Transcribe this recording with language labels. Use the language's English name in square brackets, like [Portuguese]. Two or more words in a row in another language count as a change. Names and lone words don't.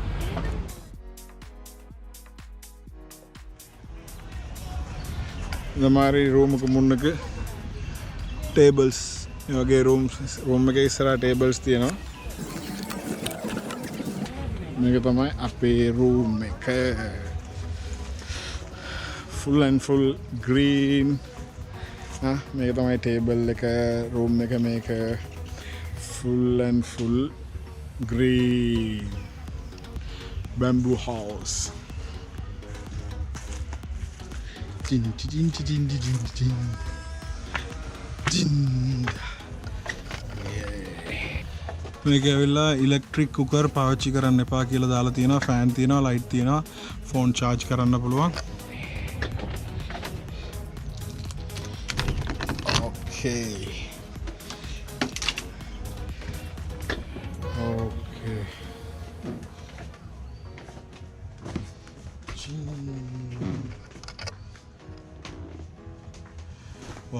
[Tamil] இந்த மாதிரி ரூமுக்கு முன்னுக்கு டேபிள்ஸ் [Sinhala] මේ වගේ රූම් එකේ ඉස්සරහා ටේබල්ස් තියෙනවා මේක තමයි අපේ රූම් එක [English] full and full green [Sinhala] මේක තමයි ටේබල් එක රූම් එක මේක [English] full and full green bamboo house din din din din din din [Sinhala] මේක ඇවිල්ලා ඉලෙක්ට්‍රික් කුකර් පාවිච්චි කරන්න එපා කියලා දාලා තියෙනවා ෆෑන් තියෙනවා ලයිට් තියෙනවා ෆෝන් charge කරන්න පුළුවන් Okay. [English] Wow.